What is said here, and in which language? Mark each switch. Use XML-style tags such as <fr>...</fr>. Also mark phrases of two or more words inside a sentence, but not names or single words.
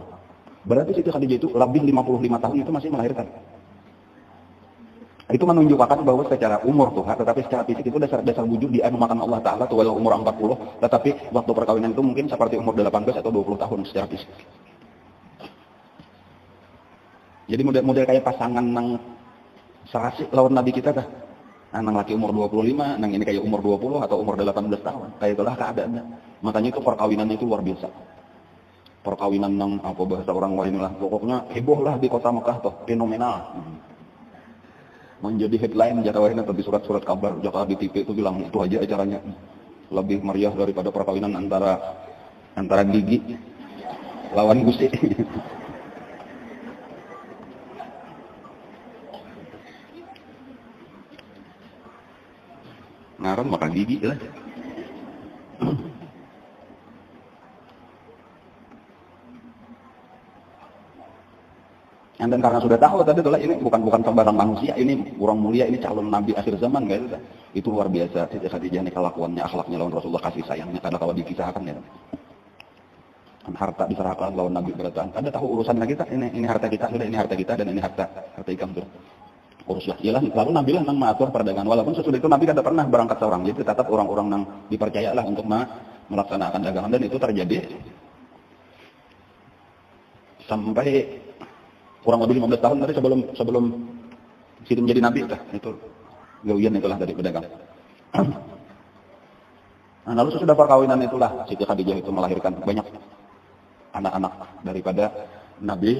<id>Berarti Siti Khadijah itu lebih 55 tahun itu masih melahirkan. Itu menunjukkan bahwa secara umur tuh, tetapi secara fisik itu dasar wujud dianumakan Allah Ta'ala tuh walau umur 40, tetapi waktu perkawinan itu mungkin seperti umur 18 atau 20 tahun secara fisik.</id> <bjn>Jadi model kayak pasangan nang serasi lawan Nabi kita kah? Nang laki umur 25, nang ini kayak umur 20 atau umur 18 tahun. Kayak itulah keadaannya. Makanya itu perkawinannya itu luar biasa. Perkawinan nang apa bahasa orang lain lah.</bjn> <id>Pokoknya heboh lah di kota Mekah tuh, fenomenal. Menjadi headline jadwalnya atau di surat-surat kabar Jakarta di TV itu bilang itu aja acaranya.</id> <bjn>Lebih meriah daripada perkawinan antara Gigi lawan Gusti. Ngaran makan gigi lah.</bjn> <id>Dan karena sudah tahu tadi itulah ini bukan sembarang manusia, ini orang mulia, ini calon nabi akhir zaman gitu. Itu luar biasa Siti Khadijah ini kelakuannya,</id> <bjn>akhlaknya lawan Rasulullah, kasih sayangnya kada kalau dikisahkan ya. Harta diserahkan lawan Nabi berataan. Kada tahu urusan lagi kita, ini harta kita, sudah ini harta kita dan ini harta ikam tuh.</bjn> <id>Uruslah.</id> <bjn>Ialah lalu Nabi lah nang mengatur perdagangan. Walaupun sesudah itu Nabi kada pernah berangkat seorang. Jadi tetap orang-orang nang dipercayalah untuk melaksanakan dagangan dan itu terjadi sampai kurang lebih 15 tahun tadi sebelum Siti menjadi Nabi itu gawian itulah dari pedagang.</bjn> <id>Nah, lalu sesudah perkawinan itulah Siti Khadijah itu melahirkan banyak anak-anak daripada Nabi.</id>